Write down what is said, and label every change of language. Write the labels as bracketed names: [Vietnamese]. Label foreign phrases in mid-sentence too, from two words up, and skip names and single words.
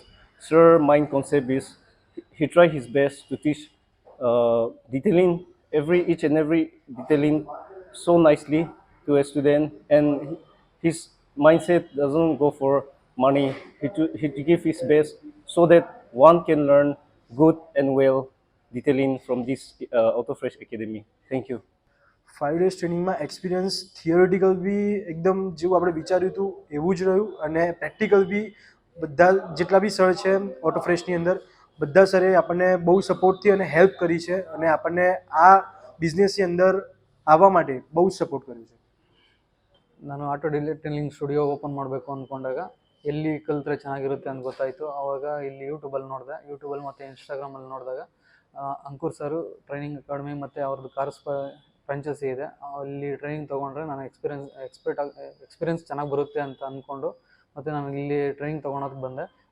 [English] Sir, main concept is he tried his best to teach detailing each and every detailing so nicely to a student, and his mindset doesn't go for money. He give his best so that one can learn good and well detailing from this AutoFresh Academy. Thank you. [Gujarati] 5 days ટ્રેનિંગમાં [English] experience theoretical [Gujarati] બી એકદમ જેવું આપણે વિચાર્યું હતું એવું જ રહ્યું અને પ્રેક્ટિકલ બી બધા જેટલા બી સર છે ઓટોફ્રેશની અંદર બધા સરે આપણને બહુ સપોર્ટથી અને હેલ્પ કરી છે અને આપણને આ બિઝનેસની અંદર આવવા માટે બહુ જ સપોર્ટ કર્યો છે. [Kannada] ನಾನು [English] auto detailing studio open [Kannada] ಮಾಡಬೇಕು ಅಂದ್ಕೊಂಡಾಗ ಎಲ್ಲಿ ಕಲಿತ್ರೆ ಚೆನ್ನಾಗಿರುತ್ತೆ ಅಂತ ಗೊತ್ತಾಯಿತು. ಆವಾಗ ಇಲ್ಲಿ ಯೂಟ್ಯೂಬಲ್ಲಿ ನೋಡಿದೆ, ಯೂಟ್ಯೂಬಲ್ಲಿ ಮತ್ತು ಇನ್ಸ್ಟಾಗ್ರಾಮಲ್ಲಿ ನೋಡಿದಾಗ ಅಂಕುರ್ ಸರು [English] training academy [Kannada] ಮತ್ತು ಅವ್ರದ್ದು [English] cars franchise [Kannada] ಇದೆ, ಅಲ್ಲಿ ಟ್ರೈನಿಂಗ್ ತೊಗೊಂಡ್ರೆ ನಾನು ಎಕ್ಸ್ಪೀರಿಯನ್ಸ್ ಚೆನ್ನಾಗಿ ಬರುತ್ತೆ ಅಂತ ಅಂದ್ಕೊಂಡು ಮತ್ತು ನಾನು ಇಲ್ಲಿ ಟ್ರೈನಿಂಗ್ ತೊಗೊಳೋಕೆ ಬಂದೆ.